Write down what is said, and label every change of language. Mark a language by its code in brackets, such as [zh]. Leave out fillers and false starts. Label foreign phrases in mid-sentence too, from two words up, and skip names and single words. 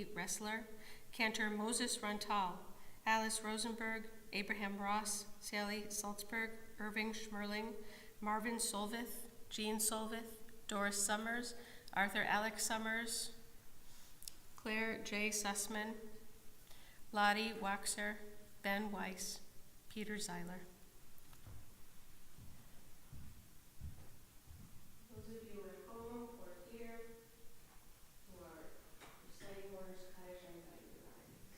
[en] Ressler, Cantor Moses Runtal, Alice Rosenberg, Abraham Ross, Sally Salzberg, Irving Schmerling, Marvin Solvith, Jean Solvith, Doris Summers, Arthur Alex Summers, Claire J. Sussman, Lottie Waxer, Ben Weiss, Peter Zeiler. Those of you at home or here who are reciting Warner's Kaddish, I invite you to rise.